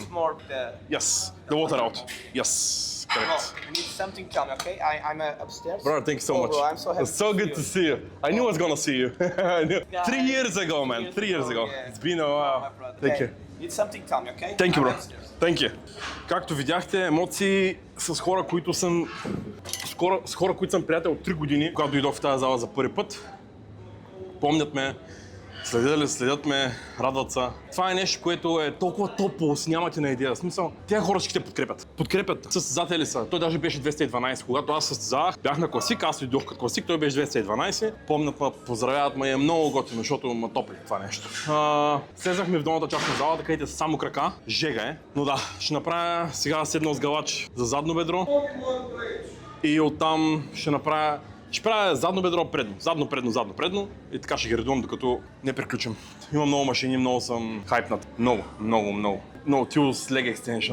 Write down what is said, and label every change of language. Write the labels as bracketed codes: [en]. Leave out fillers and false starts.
[en] it's more the... Yes, the water out. Yes, No, correct. you need something, tell me, okay? I'm upstairs. Brother, thank you so much. Bro, I'm so happy It's so good to see you. I knew I was gonna see you. I knew. Yeah, 3 years ago, man. 3 years ago. yeah. It's been a while. My brother. Thank you. Need something, tell me, okay? Thank you, I'm bro. upstairs. Thank you. [bg] Както видяхте, емоции с хора, които съм приятел от 3 години, когато дойдох в тази зала за първи път. Помнят ме, Следят ме, радват се. Това е нещо, което е толкова топло, си нямате на идея. В смисъл, тези хора ще те подкрепят. Подкрепят. Състезатели са. Той даже беше 212. Когато аз състезавах, бях на класик, аз идох като класик, той беше 212. Помнят ме, поздравяват ме, е много готино, защото ме топли това нещо. Слезахме в долната част на залата, където са само крака. Жега е. Но да, ще направя сега седнал сгалач за задно бедро. И оттам ще правя задно бедро, предно. Задно, предно, задно, предно. И така ще ги редувам, докато не приключим. Имам много машини, много съм хайпнат. Много. Много Tools Leg Extension.